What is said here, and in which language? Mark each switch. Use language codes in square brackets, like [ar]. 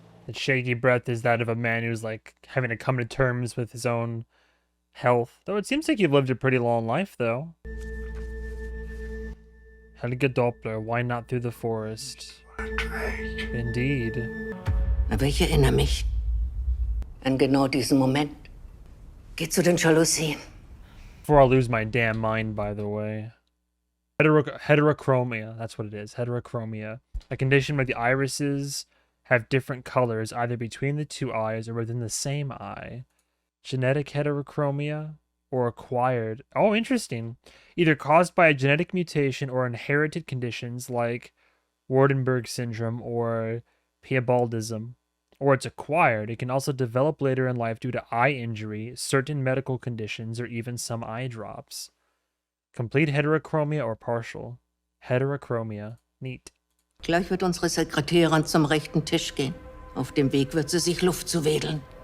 [en] The shaky breath is that of a man who's like having to come to terms with his own health. Though it seems like you've lived a pretty long life, though. Helge Doppler, why not through the forest? Indeed. [de] Aber ich erinnere mich an genau diesen Moment. Geh zu den Jalousien. [en] Before I lose my damn mind, by the way. Heterochromia, that's what it is. Heterochromia. A condition where the irises have different colors either between the two eyes or within the same eye. Genetic heterochromia or acquired. Oh, interesting. Either caused by a genetic mutation or inherited conditions like Waardenburg syndrome or piebaldism. Or it's acquired. It can also develop later in life due to eye injury, certain medical conditions, or even some eye drops. Complete heterochromia or partial. Heterochromia. Neat. [de] Gleich wird unsere Sekretärin zum rechten Tisch gehen. Auf dem Weg wird sie sich Luft zuwedeln.